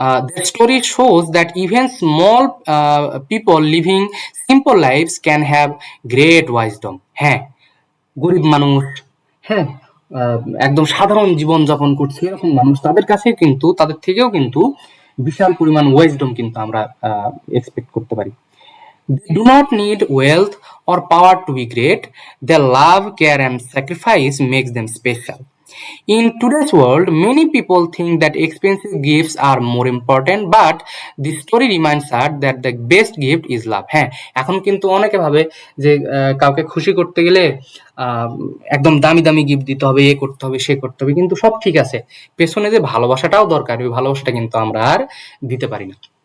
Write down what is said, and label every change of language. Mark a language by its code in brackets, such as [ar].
[en] The story shows that even small people living simple lives can have great wisdom. [bn] হ্যাঁ, গরিব মানুষ, হ্যাঁ, একদম সাধারণ জীবন যাপন করছে এরকম মানুষ, তাদের কাছে কিন্তু তাদের থেকেও কিন্তু বিশাল পরিমাণ ওয়েজডম কিন্তু আমরা এক্সপেক্ট করতে পারি। [en] They do not need wealth or power to be great. Their love, care and sacrifice makes them special. In today's world, many people think that expensive gifts are more important, but this story reminds us that the best gift is love. [bn] হ্যাঁ, এখন কিন্তু অনেকে ভাবে যে কাউকে খুশি করতে গেলে একদম দামি দামি গিফট দিতে হবে, এ করতে হবে, সে করতে হবে, কিন্তু সব ঠিক আছে, পেছনে যে ভালোবাসাটাও দরকার, ওই ভালোবাসাটা কিন্তু আমরা আর দিতে পারি না।